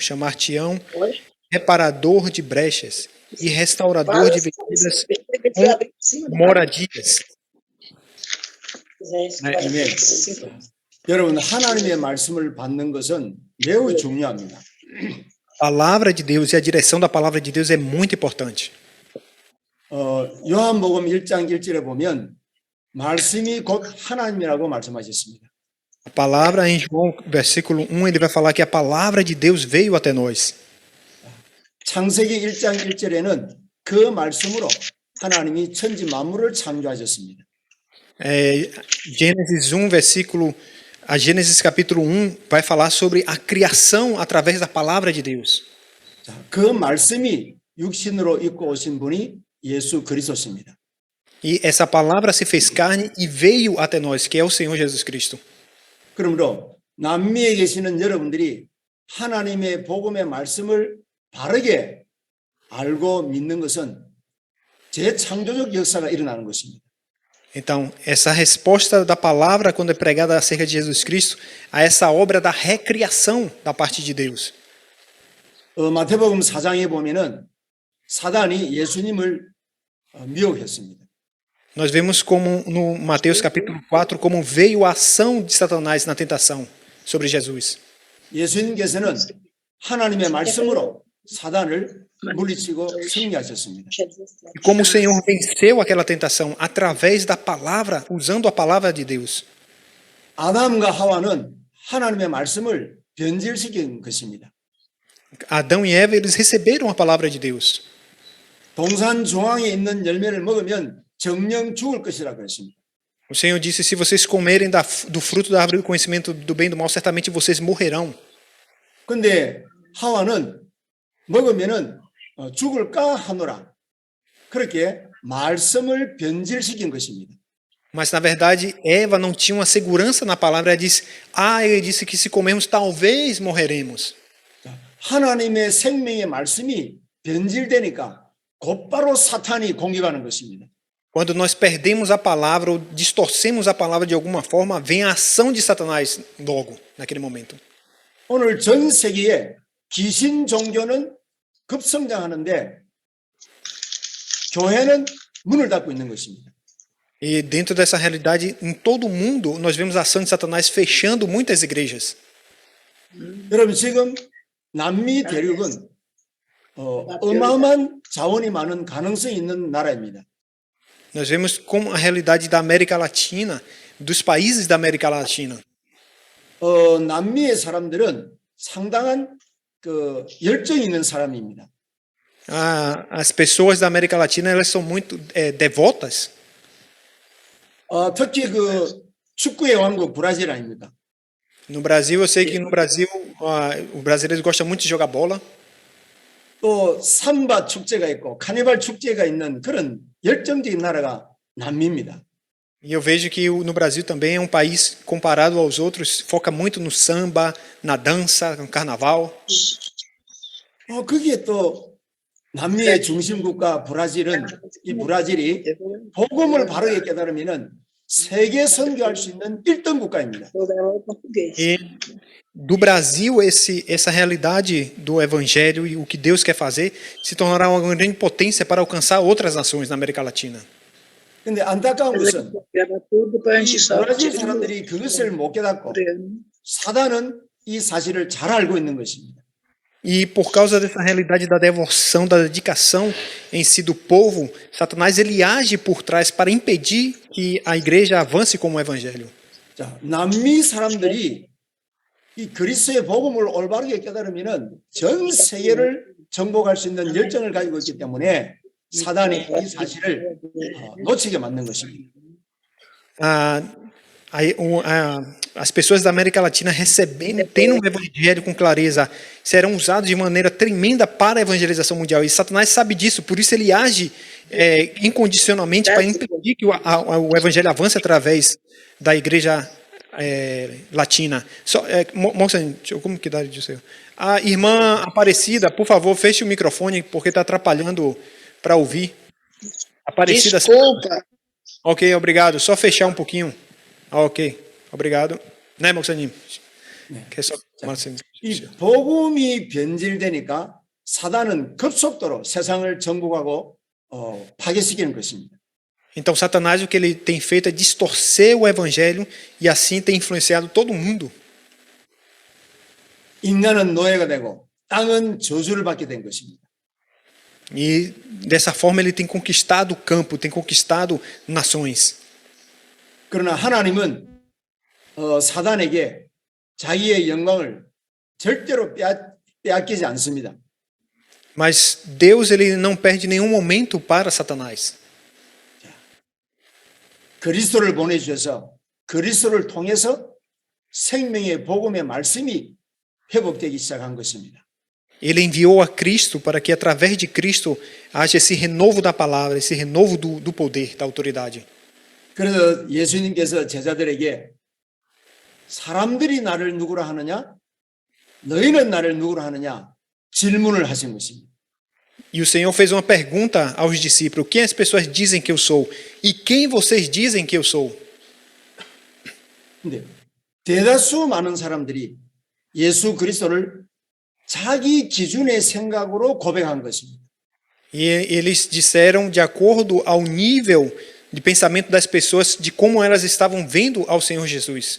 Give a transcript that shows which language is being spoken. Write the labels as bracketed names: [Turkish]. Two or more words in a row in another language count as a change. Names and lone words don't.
[Portuguese] Chamar-te-ão reparador de brechas e restaurador de veredas com moradias. [Korean] 여러분 하나님의 말씀을 받는 것은 매우 중요합니다. [Portuguese] A palavra de Deus e a direção da palavra de Deus é muito importante. [Korean] 요한복음 1장 1절에 보면 말씀이 곧 하나님이라고 말씀하셨습니다. [Portuguese] A palavra em João, versículo 1, ele vai falar que a palavra de Deus veio até nós. [Korean] 창세기 1장 1절에는 그 말씀으로 하나님이 천지 만물을 창조하셨습니다. [Portuguese] Gênesis 1, versículo. A Gênesis capítulo 1 vai falar sobre a criação através da palavra de Deus. [Korean] 자, 그 말씀이 육신으로 입고 오신 분이 예수 그리스도십니다. [Portuguese] E essa palavra se fez carne e veio até nós, que é o Senhor Jesus Cristo. [Korean] 그러므로 남미에 계시는 여러분들이 하나님의 복음의 말씀을 바르게 알고 믿는 것은 재창조적 역사가 일어나는 것입니다. [Portuguese] Então, essa resposta da palavra, quando é pregada acerca de Jesus Cristo, a essa obra da recriação da parte de Deus. [Korean] 마태복음 4장에 보면은 사단이 예수님을 미혹했습니다. [Portuguese] Nós vemos como no Mateus capítulo 4 como veio a ação de Satanás na tentação sobre Jesus. [Korean] 예수님께서는 하나님의 말씀으로 사단을 물리치고 승리하셨습니다. [Portuguese] E como o Senhor venceu aquela tentação através da palavra, usando a palavra de Deus. [Korean] 아담과 하와는 하나님의 말씀을 변질시킨 것입니다. [Portuguese] Adão e Eva, eles receberam a palavra de Deus. [Korean] 동산 중앙에 있는 열매를 먹으면 정령 죽을 것이라 그랬습니다. [Portuguese] O Senhor disse, se vocês comerem do fruto da árvore do conhecimento do bem e do mal, certamente vocês morrerão. [Korean] 근데 하와는 먹으면은 죽을까 하노라. 그렇게 말씀을 변질시킨 것입니다. [Portuguese] Mas na verdade, Eva não tinha uma segurança na palavra. Ela disse, ele disse que se comermos talvez morreremos. [Korean] 하나님의 생명의 말씀이 변질되니까 곧바로 사탄이 공격하는 것입니다. [Portuguese] Quando nós perdemos a palavra ou distorcemos a palavra de alguma forma, vem a ação de Satanás logo, naquele momento. [Korean] 오늘 전 세계에 귀신 종교는 급성장하는데 교회는 문을 닫고 있는 것입니다. [Portuguese] E dentro dessa realidade, em todo o mundo, nós vemos a ação de Satanás fechando muitas igrejas. [Korean] 여러분 지금 남미 대륙은 어마어마한 자원이 많은 가능성이 있는 나라입니다. [Portuguese] Nós vemos como a realidade da América Latina, dos países da América Latina. [Korean] 남미의 사람들은 상당한 열정이 있는 사람입니다. [Portuguese] As pessoas da América Latina, elas são muito devotas. [Korean] 특히 축구의 왕국 브라질 아닙니까? [Portuguese] No Brasil, eu sei que no Brasil, o brasileiro gosta muito de jogar bola. [Korean] 또 삼바 축제가 있고 카니발 축제가 있는 그런 열정적인 나라가 남미입니다. [Portuguese] E eu vejo que no Brasil também é um país, comparado aos outros, foca muito no samba, na dança, no carnaval. [Korean] 거기에 또 남미의 중심국가 브라질은 이 브라질이 복음을 바르게 깨달으면은 세계 선교할 수 있는 1등 국가입니다. [Portuguese] E do Brasil, essa realidade do Evangelho e o que Deus quer fazer se tornará uma grande potência para alcançar outras nações na América Latina. [Korean] 근데 안타까운 것은 이 브라질 사람들이 그것을 못 깨닫고 사단은 이 사실을 잘 알고 있는 것입니다. [Portuguese] E por causa dessa realidade da devoção, da dedicação em si do povo, Satanás ele age por trás para impedir que a igreja avance como o evangelho. [Korean] 자, 남미 사람들이 이 그리스도의 복음을 올바르게 깨달으면은 전 세계를 정복할 수 있는 열정을 가지고 있기 때문에 사단이 이 사실을 놓치게 만든 것입니다. [Portuguese] As pessoas da América Latina recebendo, tendo um evangelho com clareza, serão usados de maneira tremenda para a evangelização mundial. E Satanás sabe disso, por isso ele age incondicionalmente para impedir que o evangelho avance através da igreja latina. Moça, como que dá de você? A irmã Aparecida, por favor, feche o microfone, porque está atrapalhando para ouvir. Aparecida. Desculpa. Ok, obrigado. Só fechar um pouquinho. Ok, obrigado. [Korean] 네, 목사님. 계속 말씀. 이 복음이 변질되니까 사단은 급속도로 세상을 정복하고 파괴시키는 것입니다. [Portuguese] Então, Satanás, o que ele tem feito é distorcer o evangelho e assim tem influenciado todo mundo. [Korean] 인간은 노예가 되고 땅은 저주를 받게 된 것입니다. [Portuguese] E dessa forma ele tem conquistado o campo, tem conquistado nações. [Korean] 그러나 하나님은 사단에게 자기의 영광을 절대로 빼앗기지 않습니다. [Portuguese] Mas Deus ele não perde nenhum momento para Satanás. [Korean] 그리스도를 보내주셔서 그리스도를 통해서 생명의 복음의 말씀이 회복되기 시작한 것입니다. [Portuguese] Ele enviou a Cristo para que, através de Cristo, haja esse renovo da palavra, esse renovo do poder, da autoridade. [Korean] 그래서 예수님께서 제자들에게 사람들이 나를 누구라 하느냐? 너희는 나를 누구라 하느냐? 질문을 하신 것입니다. [Portuguese] E o Senhor fez uma pergunta aos discípulos: quem as pessoas dizem que eu sou? E quem vocês dizem que eu sou? [Korean] 근데 대다수 많은 사람들이 예수 그리스도를 자기 기준의 생각으로 고백한 것입니다. [Portuguese] E eles disseram de acordo ao nível de pensamento das pessoas, de como elas estavam vendo ao Senhor Jesus.